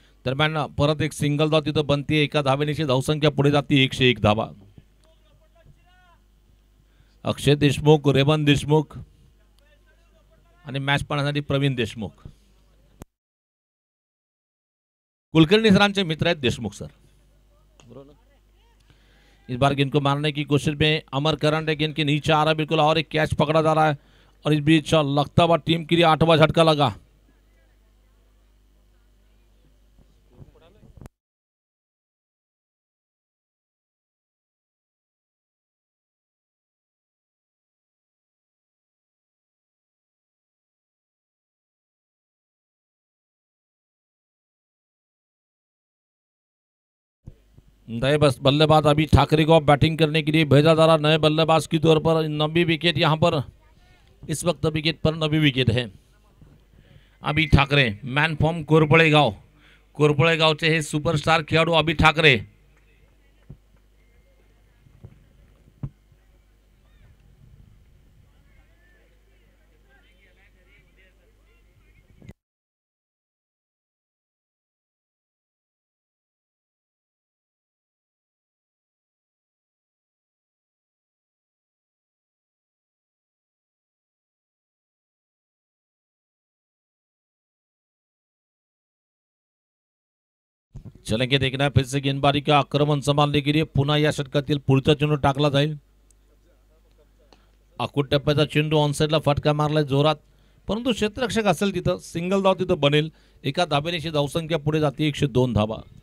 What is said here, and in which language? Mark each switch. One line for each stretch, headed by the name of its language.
Marathi: दरम्यान परत एक सिंगल धाव तिथं बनते. एका धावेची धावसंख्या पुढे जाते 101 धावा. अक्षय देशमुख, रेवन देशमुख आणि मॅच पाहण्यासाठी प्रवीण देशमुख. कुलकर्णी सरांचे मित्र आहेत देशमुख सर.
Hindi: इस बार गेंद को मारने की कोशिश में अमर करंट है, गेंद के नीचे आ रहा है बिल्कुल, और एक कैच पकड़ा जा रहा है. और इस बीच लगता हुआ टीम के लिए 8वां झटका लगा. नए बल्लेबाज अभी ठाकरे को बैटिंग करने के लिए भेजा जा रहा, नए बल्लेबाज की तौर पर. 90 विकेट यहाँ पर इस वक्त विकेट पर 90 विकेट है.
Marathi: अभी ठाकरे मॅन फॉर्म कोरपळेगाव, कोरपळेगावचे हे सुपरस्टार खेळाडू अभी ठाकरे.
Hindi: चलेंगे देखना है फिर से गेंदबाजी का आक्रमण संभालने के लिए
Marathi: पुन्हा या षटकातील पुढचा चेंडू टाकला जाईल. आखूड टप्प्याचा चेंडू ऑनसाइडला फटका मारलाय जोरात, परंतु क्षेत्ररक्षक असेल तिथं सिंगल धाव तिथं बनेल. एका धावेची धावसंख्या पुढे जाते 102 धावा.